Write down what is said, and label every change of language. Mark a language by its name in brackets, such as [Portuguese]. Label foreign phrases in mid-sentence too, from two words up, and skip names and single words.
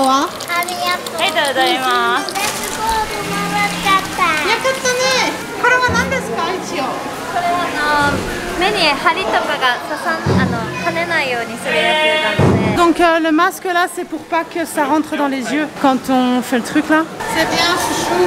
[Japanese] ありがとう。ありがとうございます。よかったね。これは何ですか一応？これは目に針とかが跳ねないようにするやつなので。 [French] Donc le masque là c'est pour pas que ça rentre dans les yeux quand on fait le truc là. C'est bien chouchou.